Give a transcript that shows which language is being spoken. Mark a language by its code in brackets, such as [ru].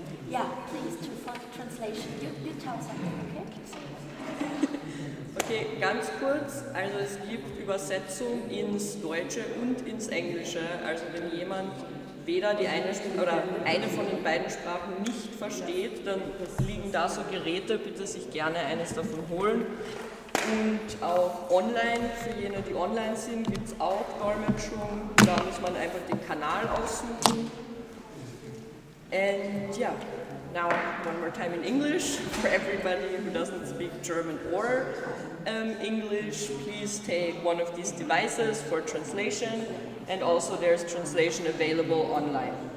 [en] Yeah, please, for the translation. You tell something, okay? [de] Okay, ganz kurz, also es gibt Übersetzung ins Deutsche und ins Englische, also wenn jemand weder die eine oder eine von den beiden Sprachen nicht versteht, dann liegen da so Geräte, bitte sich gerne eines davon holen. Und auch online, für jene, die online sind, gibt es auch Dolmetschung, da muss man einfach den Kanal aussuchen. [en] And yeah, now one more time in English for everybody who doesn't speak German or English. Please take one of these devices for translation, and also there's translation available online.